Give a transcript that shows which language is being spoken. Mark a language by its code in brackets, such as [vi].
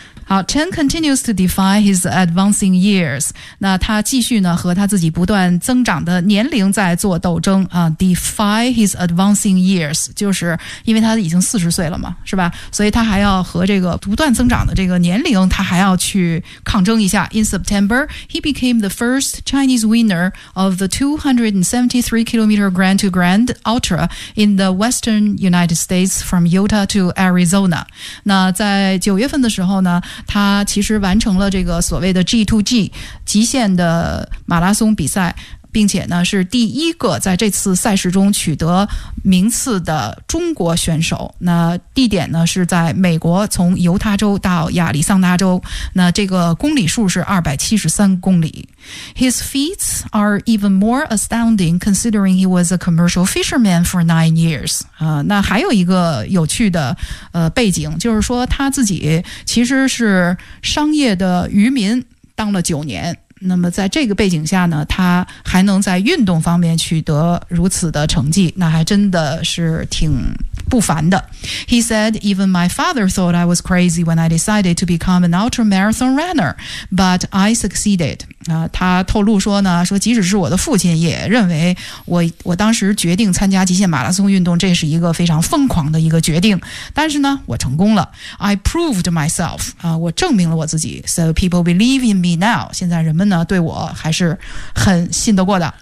[en] 好 Chen continues to defy his advancing years. [zh] 那他继续呢和他自己不断增长的年龄在做斗争、 [en] defy his advancing years. [zh] 就是因为他已经40岁了嘛，是吧？所以他还要和这个不断增长的这个年龄他还要去抗争一下。 [en] In September, he became the first Chinese winner of the 273-kilometer Grand to Grand Ultra in the Western United States from Utah to Arizona. [zh] 那在9月份的时候呢他其实完成了这个所谓的 G2G 极限的马拉松比赛，并且呢是第一个在这次赛事中取得名次的中国选手。那地点呢是在美国，从犹他州到亚利桑那州，那这个公里数是273公里。 [en] His feats are even more astounding considering he was a commercial fisherman for 9 years. [zh] 那还有一个有趣的背景，就是说他自己其实是商业的渔民当了9年。那么在这个背景下呢，他还能在运动方面取得如此的成绩，那还真的是挺不凡的。 [en] He said, even my father thought I was crazy when I decided to become an ultramarathon runner, but I succeeded. [zh] 他透露说呢，说即使是我的父亲也认为我当时决定参加极限马拉松运动，这是一个非常疯狂的一个决定，但是呢，我成功了。 [en] I proved myself. [zh] 我证明了我自己。 [en] So people believe in me now. [zh] 现在人们呢，对我还是很信得过的。